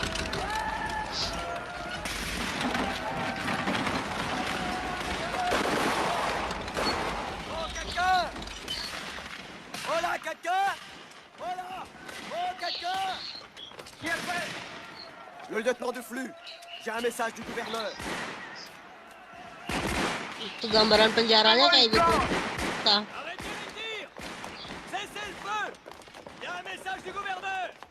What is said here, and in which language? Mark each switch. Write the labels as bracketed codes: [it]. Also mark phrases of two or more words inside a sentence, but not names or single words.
[fr] Oh, quelqu'un! Oh là, quelqu'un! Oh là! Oh, quelqu'un! Qui est prêt? Le lieutenant Duflux, j'ai un message du gouverneur. [id] Itu gambaran penjaranya kayak gitu. Nah, [fr] Arrêtez les tirs! Cessez le feu! Il y a un message du gouverneur!